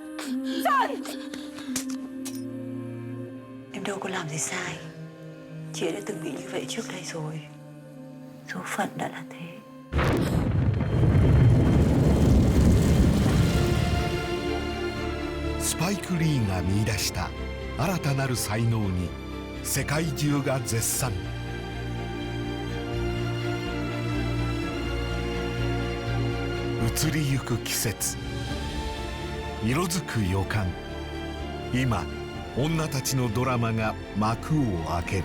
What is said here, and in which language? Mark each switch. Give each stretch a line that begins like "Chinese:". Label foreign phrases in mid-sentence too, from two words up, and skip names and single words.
Vietnamese: Em đâu có làm gì sai. Chị đã từng bị như vậy trước đây rồi. Số phận đã là thế.
Japanese: Spike Lee が見出した新たなる才能に世界中が絶賛。移りゆく季節、色づく予感。今女たちのドラマが幕を開ける。